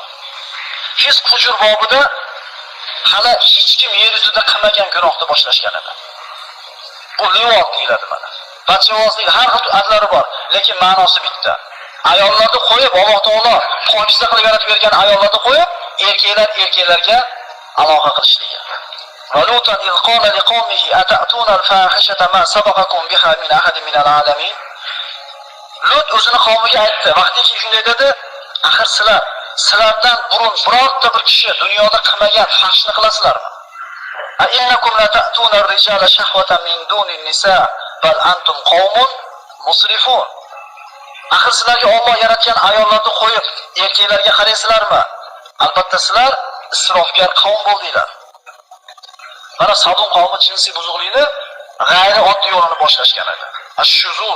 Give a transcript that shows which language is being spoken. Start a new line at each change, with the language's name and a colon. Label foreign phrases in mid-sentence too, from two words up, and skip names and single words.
Uzbek: Fisq fujur bobida hali hech kim yer yuzida qilmagan gunohni boshlashgan edi. Bu livot deyiladi mana. Bachevozlik har xil adlari bor, lekin ma'nosi bitta. Ayollarni qo'yib, Alloh taolo pokiza qilib yaratib bergan ayollarni qo'yib, erkaklarga aloqa qilishligi.
Arabic: ولوطا إذ قال لقومه أتأتون الفاحشة ما سبقكم بها من أحد من العالمين.
Uzbek: Lut o'zini qavmiga aytdi, vaqtiki shunday dedi, axir sizlardan burun birorta bir kishi dunyoda qilmagan fahshni qilasizlarmi?
Arabic: أإنكم لتأتون الرجال شهوة من دون النساء بل أنتم قوم مسرفون.
Uzbek: Axir sizlarga Alloh yaratgan ayollarni qo'yib, erkaklarga qaraysizlarmi? Albatta sizlar isrofgar qavm bo'ldinglar. Mana Sodom qavmi jinsiy buzuqlikni g'ayri oddiy yo'lini boshlashgan edi. Ash-shuzuz.